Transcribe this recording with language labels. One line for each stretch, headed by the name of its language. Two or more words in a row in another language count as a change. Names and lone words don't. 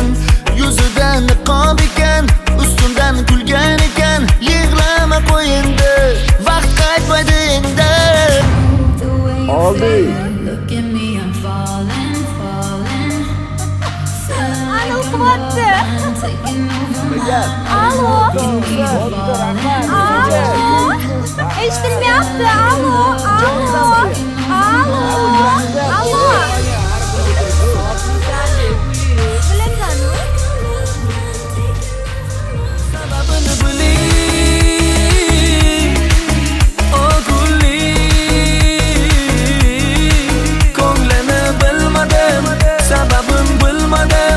Uzbek: Yuzida niqob ekan, ustundan kulgan ekan. Yig'lama qo'y endi, vaqt qaytmaydi endi. Oldi. Alo, qilyapti. Alo. Alo. Eshitilmayapti. Alo. Alo. Alo. Alo. Bilasanmi? Sababini biling. O Guli, ko'nglini bilmadim, sababin bilmadim.